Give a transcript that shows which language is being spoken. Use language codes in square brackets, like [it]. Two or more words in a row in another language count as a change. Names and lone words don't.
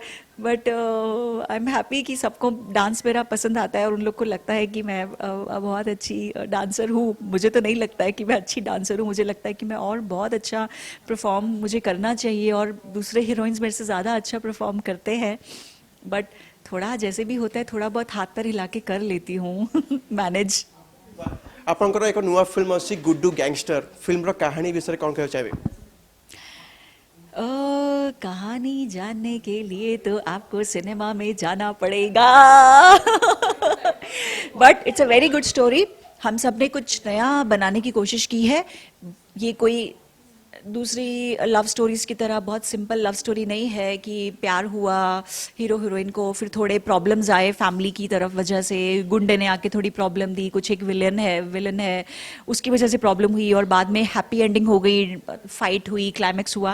[en] But I am happy [hi] कि सबको डांस मेरा पसंद आता है और उन लोग को लगता है कि मैं बहुत अच्छी डांसर हूँ. मुझे तो नहीं लगता है कि मैं अच्छी डांसर हूँ, मुझे लगता है कि मैं और बहुत अच्छा परफॉर्म मुझे करना चाहिए और दूसरे हीरोइंस मेरे से ज़्यादा अच्छा परफॉर्म करते हैं. बट थोड़ा जैसे भी होता है थोड़ा बहुत हाथ पैर हिला के कर लेती हूँ मैनेज. [or] ଆପଣଙ୍କର ଏକ ନୂଆ ଫିଲ୍ମ ଅଛି ଗୁଡ୍ଡୁ ଗ୍ୟାଙ୍ଗଷ୍ଟର. ଫିଲ୍ମର କାହାଣୀ ବିଷୟରେ କ'ଣ କହିବାକୁ ଚାହିଁବେ? [hi] कहानी जानने के लिए तो आपको सिनेमा में जाना पड़ेगा. [en] But it's a very good story. [hi] हम सब ने कुछ नया बनाने की कोशिश की है. ये कोई दूसरी [en] love stories [hi] की तरह बहुत [en] simple love story [hi] नहीं है कि प्यार हुआ [en] hero heroine [hi] को, फिर थोड़े प्रॉब्लम्स आए फैमिली की तरफ वजह से, गुंडे ने आके थोड़ी प्रॉब्लम दी, कुछ एक विलन है उसकी वजह से प्रॉब्लम हुई और बाद में [en] happy ending [hi] हो गई, फाइट हुई, क्लाइमैक्स हुआ.